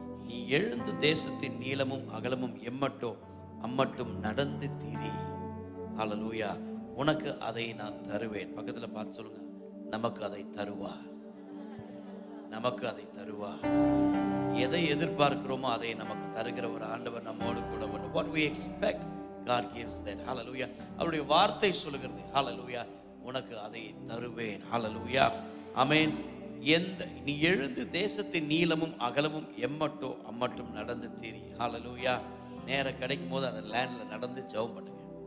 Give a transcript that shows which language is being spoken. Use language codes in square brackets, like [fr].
[ta] நீ எழுந்து தேசத்தின் நீளமும் அகலமும் எம்மட்டோ அம்மட்டும் நடந்து தீரி. ஹல்லேலூயா. உனக்கு அதை நான் தருவேன். பக்கத்துல பார்த்து சொல்லுங்க, நமக்கு அதை தருவார், நமக்கு அதை தருவார். எதை எதிர்பார்க்கிறோமோ அதை நமக்கு தருகிற ஒரு ஆண்டவர் நம்மோடு கூட. [en] What we expect, God gives that. Hallelujah. [ta] அவருடைய வார்த்தை சொல்லுகிறது, ஹல்லேலூயா, உனக்கு அதை தருவேன். ஹல்லேலூயா, ஆமென். நீ எழுந்து தேசத்தின் நீளமும் அகலமும் எம்மட்டோ அம்மட்டும் நடந்து தீரி. ஹல்லேலூயா. நேரம் கிடைக்கும் போது அந்த லேண்ட்ல நடந்து ஜெபம் பண்ணுங்க.